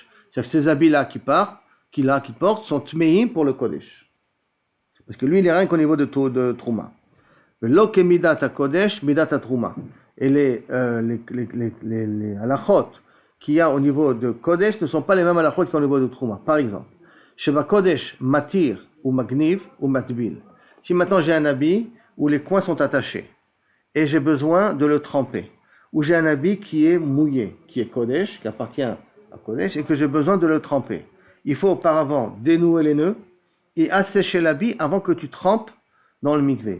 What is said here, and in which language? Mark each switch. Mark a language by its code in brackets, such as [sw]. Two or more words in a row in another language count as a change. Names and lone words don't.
[fr] C'est-à-dire que ces habits-là qu'il porte sont tmeim pour le kodesh. Parce que lui, il est rien qu'au niveau de trouma. [he] לא כמידת הקודש, מידת התרומה. [fr] Et les halachot qu'il y a au niveau de kodesh ne sont pas les mêmes halachot qu'au niveau de trouma. Par exemple, [he] שבקודש מתיר ומנגב ומטביל. [fr] Si maintenant j'ai un habit où les coins sont attachés et j'ai besoin de le tremper, ou j'ai un habit qui est mouillé, qui est Kodesh, qui appartient à Kodesh, et que j'ai besoin de le tremper, il faut auparavant dénouer les nœuds et assécher l'habit avant que tu trempes dans le mikvé.